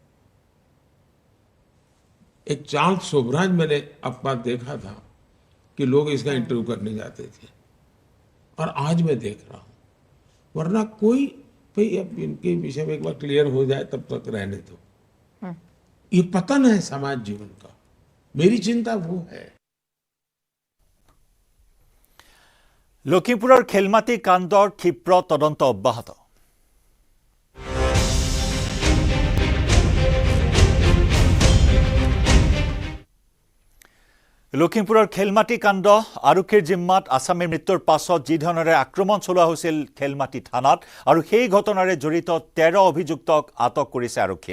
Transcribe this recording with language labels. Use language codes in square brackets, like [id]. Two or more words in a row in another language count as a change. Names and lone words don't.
[hi] एक चार्ल्स शोभराज मैंने अखबार देखा था कि लोग इसका इंटरव्यू करने जाते थे, और आज मैं देख रहा हूं। वरना कोई भाई अब इनके विषय में एक बार क्लियर हो जाए तब तक रहने दो। ये पतन है समाज जीवन का, मेरी चिंता वो है। [as] লখিমপুৰৰ খেলমাটি কাণ্ডৰ ক্ষিপ্ৰ তদন্ত অব্যাহত। লখিমপুৰৰ খেলমাটি কাণ্ড আৰক্ষীৰ জিম্মাত আছামীৰ মৃত্যুৰ পাছত যি ধৰণেৰে আক্ৰমণ চলোৱা হৈছিল খেলমাটি থানাত, আৰু সেই ঘটনাৰে জড়িত 13 অভিযুক্তক আটক কৰিছে আৰক্ষীয়ে।